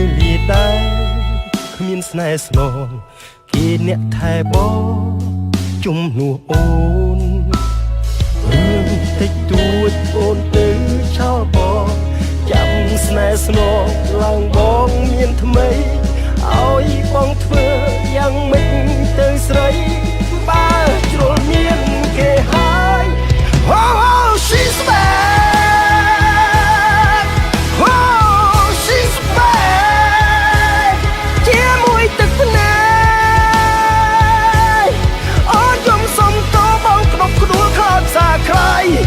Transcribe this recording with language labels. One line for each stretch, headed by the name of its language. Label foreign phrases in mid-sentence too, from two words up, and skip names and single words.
Khmer: លាដែរគ្មានស្នេហ៍ស្នងគេអ្នកថែបងជំនួសអូនរឿងតិចតួចអូនទៅចោលបងចាំស្នេហ៍ស្នងឡើងបងមានថ្មីឲ្យបងធ្វើយ៉ាងម៉េចទៅស្រីបើជ្រុលមានគេហើយ
English: Oh she's back Oh she's back
Khmer: ជាមួយទឹកភ្នែកអូនយំសុំតបងក្តុកក្ដួលខត់សាក្រៃ